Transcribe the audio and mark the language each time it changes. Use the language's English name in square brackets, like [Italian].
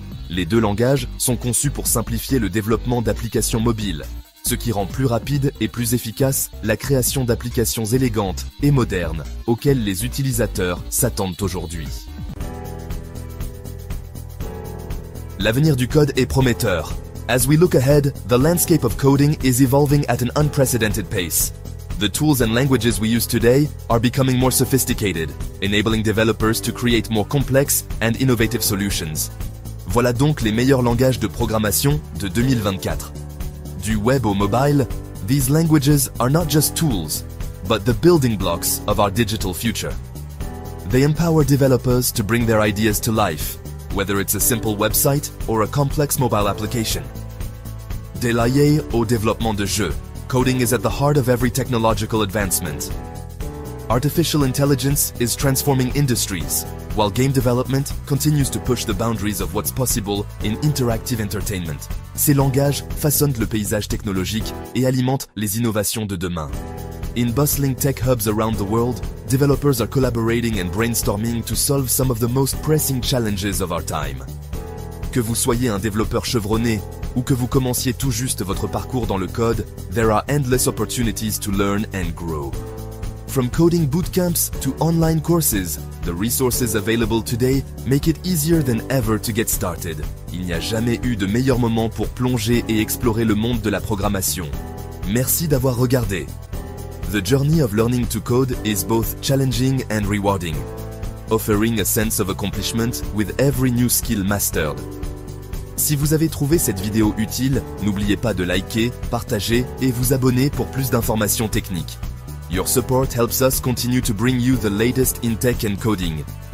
[French] Les deux langages sont conçus pour simplifier le développement d'applications mobiles, ce qui rend plus rapide et plus efficace la création d'applications élégantes et modernes auxquelles les utilisateurs s'attendent aujourd'hui. L'avenir du code est prometteur. [English] As we look ahead, the landscape of coding is evolving at an unprecedented pace. The tools and languages we use today are becoming more sophisticated, enabling developers to create more complex and innovative solutions. [French] Voilà donc les meilleurs langages de programmation de 2024. Du web au mobile, [English] these languages are not just tools, but the building blocks of our digital future. They empower developers to bring their ideas to life, whether it's a simple website or a complex mobile application. [French] De l'IA au développement de jeux, [English] coding is at the heart of every technological advancement. Artificial intelligence is transforming industries, while game development continues to push the boundaries of what's possible in interactive entertainment. [French] Ces langages façonnent le paysage technologique et alimentent les innovations de demain. [English] In bustling tech hubs around the world, developers are collaborating and brainstorming to solve some of the most pressing challenges of our time. [French] Que vous soyez un développeur chevronné ou que vous commenciez tout juste votre parcours dans le code, [English] there are endless opportunities to learn and grow. From coding bootcamps to online courses, the resources available today make it easier than ever to get started. [French] Il n'y a jamais eu de meilleur moment pour plonger et explorer le monde de la programmation. Merci d'avoir regardé. [English] The journey of learning to code is both challenging and rewarding, offering a sense of accomplishment with every new skill mastered. [French] Si vous avez trouvé cette vidéo utile, n'oubliez pas de liker, partager et vous abonner pour plus d'informations techniques. [English] Your support helps us continue to bring you the latest in tech and coding.